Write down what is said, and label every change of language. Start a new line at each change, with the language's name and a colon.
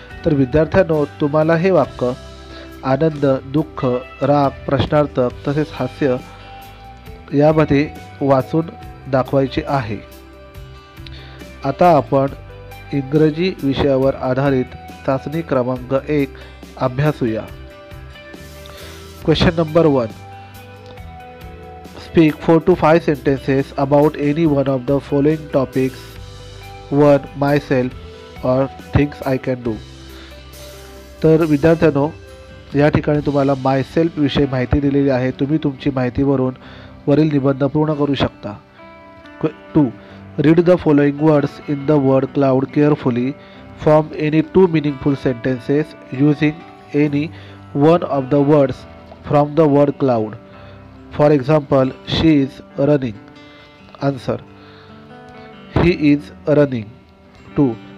Marathi: तर विद्यार्थ्यांनो, तुम्हाला हे वाक्य आनंद, दुःख, राग, प्रश्नार्थक तसेच हास्य यामध्ये वाचून दाखवायचे आहे। आता आपण इंग्रजी विषयावर आधारित चाचणी क्रमांक 1 अभ्यासूया।
English: Question number 1, speak 4 to 5 sentences about any one of the following topics. 1. myself or things I can do.
Marathi: तर विद्यार्थ्यांनो, या ठिकाणी तुम्हाला मायसेल्फ विषयी माहिती दिलेली आहे। तुम्ही तुमची माहितीवरून वरील निबंध पूर्ण करू शकता।
English: 2. Read the following words in the word cloud carefully. Form any 2 meaningful sentences using any one of the words from the word cloud. For example, she is running. Answer, he is running. 2.